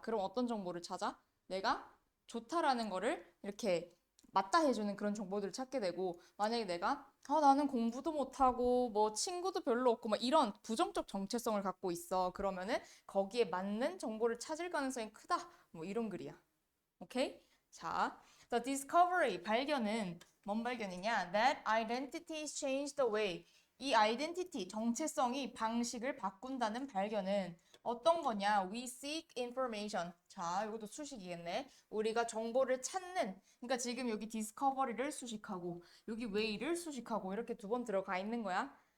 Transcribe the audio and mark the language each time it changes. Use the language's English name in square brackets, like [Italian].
[Korean] 그럼 어떤 정보를 찾아? 내가 좋다라는 거를 이렇게 맞다 해주는 그런 정보들을 찾게 되고, 만약에 내가 나는 공부도 못하고 뭐 친구도 별로 없고 막 이런 부정적 정체성을 갖고 있어. 그러면은 거기에 맞는 정보를 찾을 가능성이 크다. 뭐 이런 글이야. 오케이? 자, [English] the discovery [Korean] 발견은 뭔 발견이냐? [English] That identities change the way. [Korean] 이 identity 정체성이 방식을 바꾼다는 발견은 어떤 거냐? [English] We seek information. [Korean] 자, 이것도 수식이겠네. 우리가 정보를 찾는. 그러니까 지금 여기 discovery를 수식하고 여기 way를 수식하고 이렇게 두 번 들어가 있는 거야.